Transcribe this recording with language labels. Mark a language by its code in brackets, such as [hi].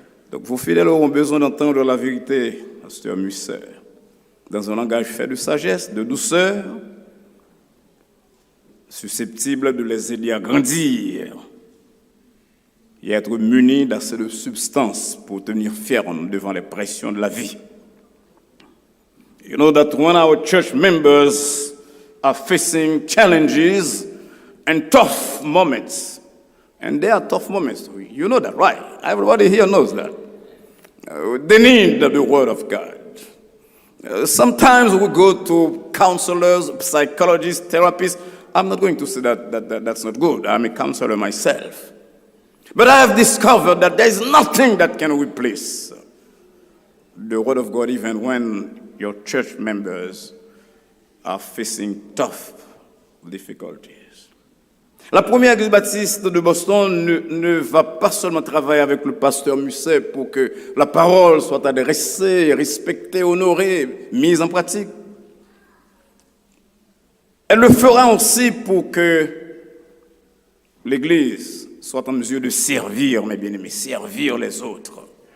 [fr] Donc vos fidèles auront besoin d'entendre la vérité, pasteur Musset, dans un langage fait de sagesse, de douceur, susceptible de les aider à grandir et être munis d'assez de substance pour tenir ferme devant les pressions de la vie. [en] You know that when our church members are facing challenges and tough moments, and there are tough moments, you know that, right? Everybody here knows that. They need the word of God. Sometimes we go to counselors, psychologists, therapists. I'm not going to say that's not good. I'm a counselor myself. But I have discovered that there is nothing that can replace the word of God, even when your church members are facing tough difficulties. [fr] La première église baptiste de Boston ne va pas seulement travailler avec le pasteur Musset pour que la parole soit adressée, respectée, honorée, mise en pratique. Elle le fera aussi pour que l'église soit en mesure de servir, mes bien-aimés, servir les autres.